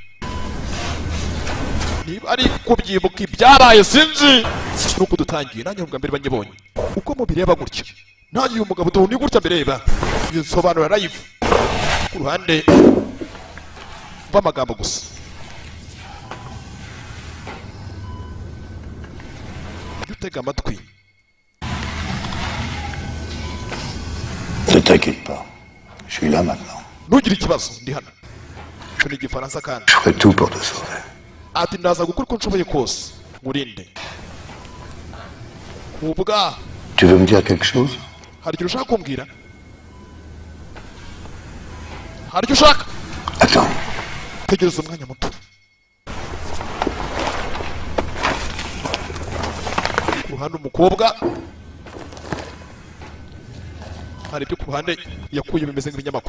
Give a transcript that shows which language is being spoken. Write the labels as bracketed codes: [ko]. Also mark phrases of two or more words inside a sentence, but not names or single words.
[rw] niba ari kubyibuka ibyabaye sinzi nuko dutangiye nanjye ubwa mbere banyibonye uko mubireba gutya nanjye uyu mugabo ni gutya mbireba yisobanura live ku ruhande rw'amagambo gusa utega amatwi. [fr] Ne t'inquiète pas, je suis là maintenant. [rw] Ntugire ikibazo ndi hano. Cyo ni igifaransa kandi. [fr] Je ferai tout pour te sauver. [rw] Ati ndaza gukora uko nshoboye kose ngurinde. Ubwa [fr] Tu veux me dire quelque chose? [rw] hari icyo ushaka kumbwira? Hari icyo ushaka? [fr] Attends. [rw] Tegereza umwanya muto. Hano umukobwa hari ibyo ku ruhande yakuye bimeze nk'ibinyamakuru.